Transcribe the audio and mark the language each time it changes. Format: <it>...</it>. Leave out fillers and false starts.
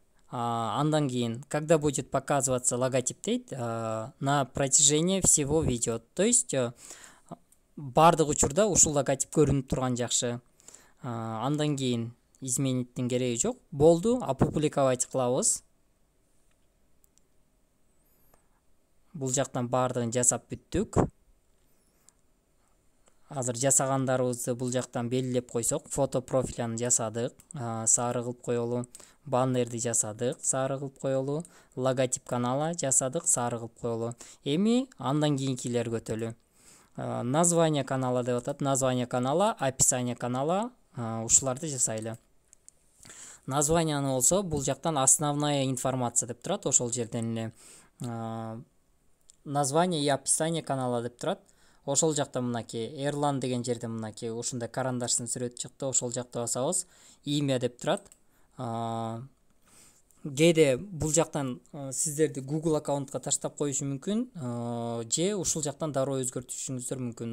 <ky>Андан кийин,</ky> <ru>когда будет показываться логотип</ru> <ky>дейт,</ky> <ru>на протяжении всего видео.</ru> <ky>То есть бардык учурда ушул логотип көрүнүп турган жакшы. Андан кийин измениттин кереги жок. Болду, опубликовать кылабыз. Бул жактан бардыгын жасап бүттүк. Азыр жасагандарыбызды бул жактан белгилеп койсок, фото профилин жасадык, сары кылып коелу, баннерди жасадык, сары кылып коелу, логотип канала жасадык, сары кылып коелу. Эми андан кийинкилер көтөлү. Название канала деп атат. Название канала, описание канала, ушуларды жасайлы. Названияны болсо бул жактан основная информация деп турат, ошол жерден эле название и описание канала деп турат. Ошол жакта мынакей Эрлан деген жерде мынакей ушундай карандаштын сүрөтү чыкты. Ошол жакта басабыз. Имя деп турат. Кээде бул жактан сиздерди Google аккаунтка таштап коюшу мүмкүн, же ушул жактан дароо өзгөртүшүңүздөр мүмкүн.</ky>